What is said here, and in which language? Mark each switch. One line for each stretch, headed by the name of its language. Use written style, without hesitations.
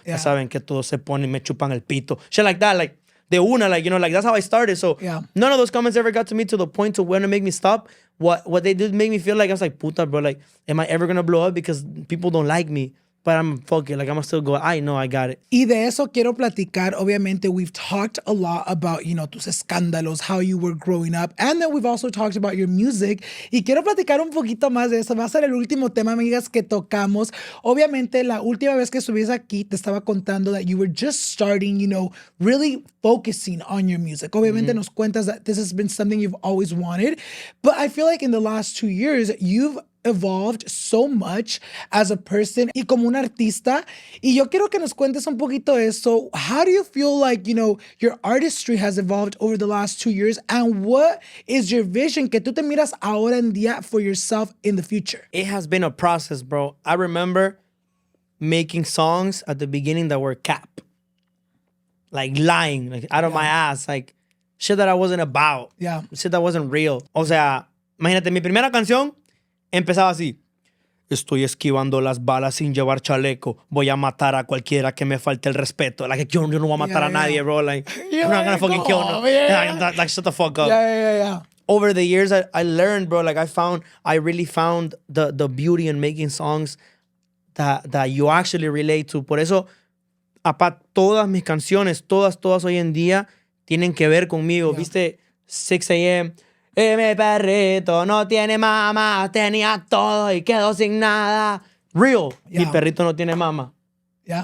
Spanish: Ya saben que todos se ponen y me chupan el pito.
English: Shit like that, like,
Spanish: de una,
English: like, you know, like, that's how I started. So, none of those comments ever got to me to the point to want to make me stop. What they did make me feel like, I was like, puta, bro, like, am I ever gonna blow up because people don't like me? but I'm fuck it. Like, I'm gonna still go, I know I got it.
Spanish: Y de eso quiero platicar.
English: Obviamente, we've talked a lot about,
Spanish: tus escándalos,
English: how you were growing up. And then we've also talked about your music.
Spanish: Y quiero platicar un poquito más de eso. Va a ser el último tema, amigas, que tocamos. Obviamente, la última vez que estuviste aquí, te estaba contando
English: that you were just starting, really focusing on your music.
Spanish: Obviamente, nos cuentas
English: that this has been something you've always wanted. But I feel like in the last 2 years, you've evolved so much as a person
Spanish: y como un artista. Y yo quiero que nos cuentes un poquito eso.
English: How do you feel like, your artistry has evolved over the last 2 years? And what is your vision
Spanish: que tú te miras ahora en día
English: for yourself in the future? It has been a process, bro. I remember making songs at the beginning that were cap. Like lying, like out of my ass. Like shit that I wasn't about. Yeah. Shit that wasn't real.
Spanish: O sea, imagínate, mi primera canción empezaba así. Estoy esquivando las balas sin llevar chaleco. Voy a matar a cualquiera que me falte el respeto. Like, yo no voy a matar a nadie, bro. Like,
English: I'm not gonna fucking kill no. Like, shut the fuck up. Yeah. Over the years, I learned, bro. Like, I really found the beauty in making songs that you actually relate to.
Spanish: Por eso, todas mis canciones, todas hoy en día, tienen que ver conmigo.
English: Yeah.
Spanish: ¿Viste? 6 a.m., mi perrito no tiene mamá, tenía todo y quedó sin nada.
English: Real. Yeah.
Spanish: Mi perrito no tiene mamá.
English: Yeah.